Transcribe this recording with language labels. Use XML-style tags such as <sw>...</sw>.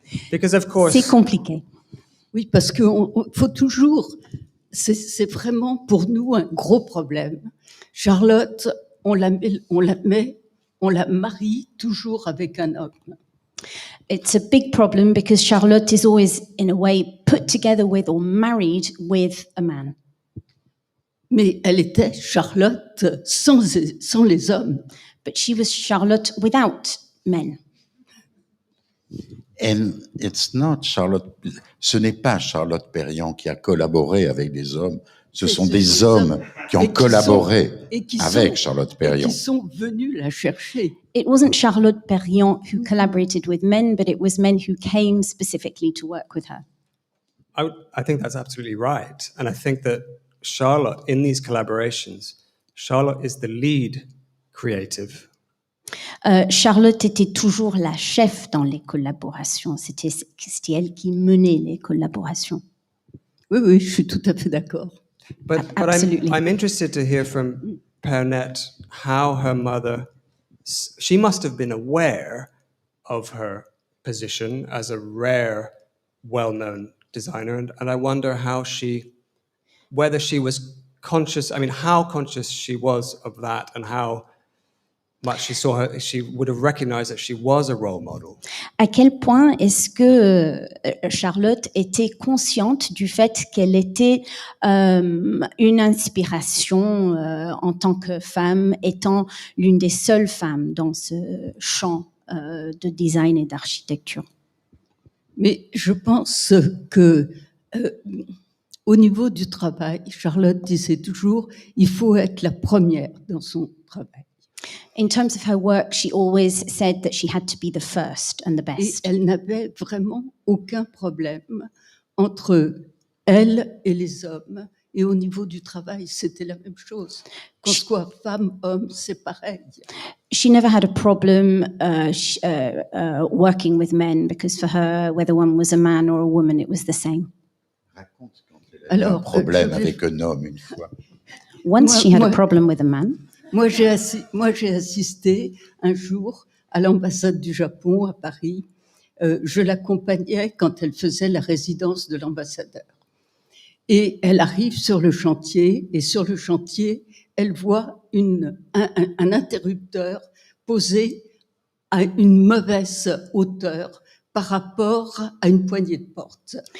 <en>Because of course...</en> <fr>C'est compliqué. Oui, parce qu'il faut toujours... C'est vraiment pour nous un gros problème. Charlotte, on la marie toujours avec un homme.</fr> <en>It's a big problem because Charlotte is always, in a way, put together with or married with a man.</en> <fr>Mais elle était Charlotte sans les hommes.</fr> <en>But she was Charlotte without men. And it's not Charlotte.</en> <fr>Ce n'est pas Charlotte Perriand qui a collaboré avec des hommes. Ce sont des hommes qui ont collaboré avec Charlotte Perriand. Et qui sont venus la chercher.</fr> <en>It wasn't Charlotte Perriand who collaborated with men, but it was men who came specifically to work with her. I think that's absolutely right. And I think that Charlotte, in these collaborations, Charlotte is the lead creative.</en> <fr>Charlotte était toujours la chef dans les collaborations. C'était elle qui menait les collaborations. Oui, oui, je suis tout à fait d'accord.</fr> <en>But Absolutely. I'm interested to hear from Perrand how her mother, she must have been aware of her position as a rare, well-known designer, and I wonder whether she was conscious, I mean, how conscious she was of that and how much she would have recognized that she was a role model.</en> <fr>À quel point est-ce que Charlotte était consciente du fait qu'elle était une inspiration en tant que femme, étant l'une des seules femmes dans ce champ de design et d'architecture? Mais je pense que au niveau du travail, Charlotte disait toujours, il faut être la première dans son travail.</fr> <en>In terms of her work, she always said that she had to be the first and the</en> <fr>Et</fr> <en>best.</en> <fr>elle n'avait vraiment aucun problème entre elle et les hommes. Et au niveau du travail, c'était la même chose. Qu'on soit femme, homme, c'est pareil.</fr> <en>She never had a problem working with men because for her, whether one was a man or a woman, it was the same.</en> <fr>Raconte quand elle a eu un problème avec un homme une fois.</fr> <en>Once she had a problem with a man.</en> <fr>Moi, j'ai assisté un jour à l'ambassade du Japon à Paris. Je l'accompagnais quand elle faisait la résidence de l'ambassadeur. Et elle arrive sur le chantier, et sur le chantier, elle voit un interrupteur posé à une mauvaise hauteur par rapport à une poignée de porte.</fr>